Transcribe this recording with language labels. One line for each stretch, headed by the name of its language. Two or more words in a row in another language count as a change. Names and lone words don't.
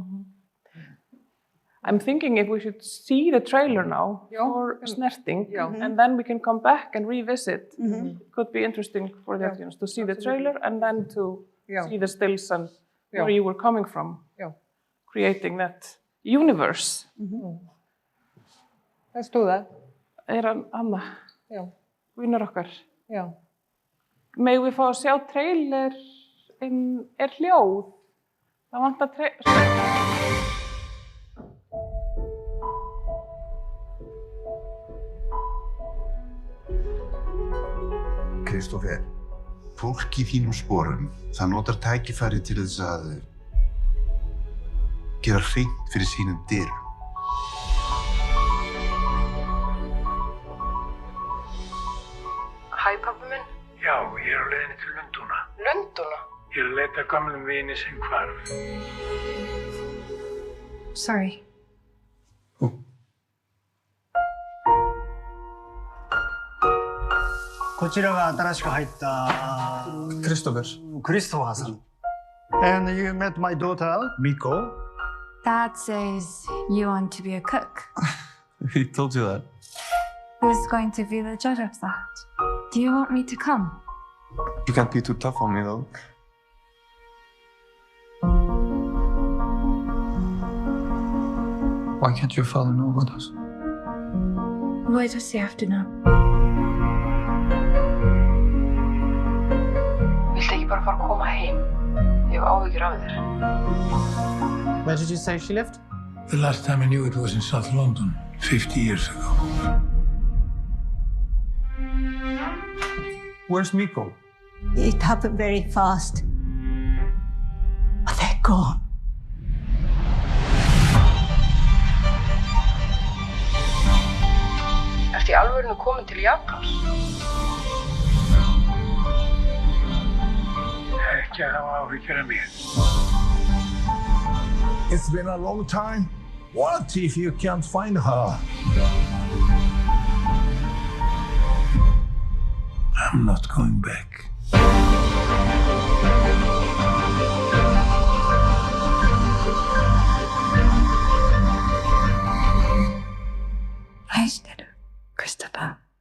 English: I'm thinking if we should see the trailer now for Snerting, and then we can come back and revisit. It could be interesting for the audience to see the trailer and then to see the stills and where you were coming from, creating that universe. Let's do that.
Icelandic: Anna, vinur okkar. Já. Megum við fá að sjá trailer hljóð? Það vantar trailer. Kristófer, fólk í þínum sporum, það notar tækifæri til þess að gera hreint fyrir sínum dyrum. Hæ, pabbi minn. Já, ég á leiðinni til Lundúna. Lundúna? Ég að leita gamlum vini sem hvarf.
English: Sorry. Christopher. Christopherさん. And you met my daughter, Miko. Dad says you want to be a cook. He told you that. Who's going to be the judge of that? Do you want me to come? You can't be too tough on me, though. Why can't your father know about us? Why does he have to know?
Icelandic: Viltu ekki bara fara að koma heim? Ég hef áhyggjur af þér.
English: Where did you say she lived? The last time I knew it was in South London, 50 years ago. Where's Miko? It happened very fast. But they're gone.
Icelandic: Ertu í alvörinu komin til Japans? Ekki að hafa áhyggjur af mér.
English: It's been a long time. What if you can't find her? I'm not going back.
Icelandic: Æstir, Christopher.